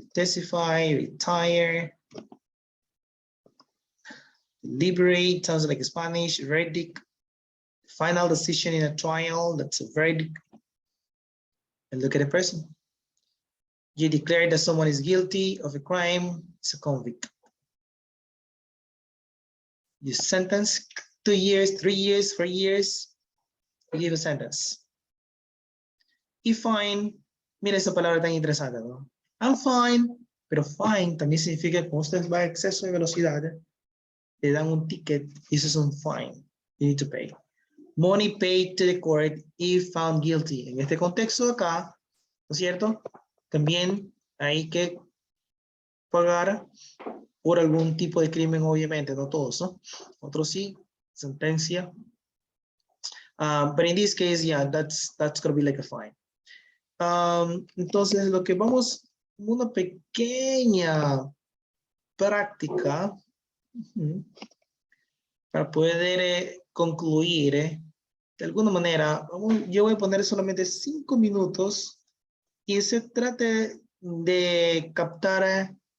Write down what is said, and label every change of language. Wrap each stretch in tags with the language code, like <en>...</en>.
<en>Testify, retire, deliberate, sounds like Spanish, verdict, final decision in a trial, that's a verdict. And look at the person. You declare that someone is guilty of a crime, it's a convict. You sentence 2 years, 3 years, 4 years, you give a sentence.</en> <es>Y fine, mira esa palabra tan interesante, ¿no?</es> <en>I'm fine,</en> <es>pero fine también significa que cuando usted va a exceso de velocidad, le dan un ticket y eso es un fine.</es> <en>You need to pay. Money paid to the court if found guilty.</en> <es>En este contexto acá, ¿no es cierto? También hay que pagar por algún tipo de crimen, obviamente, no todos, ¿no? Otros sí, sentencia.</es> <en>But in this case, yeah, that's going to be like a fine.</en> <es>Entonces, lo que vamos, una pequeña práctica para poder concluir, de alguna manera, yo voy a poner solamente 5 minutos y se trate de captar,</es>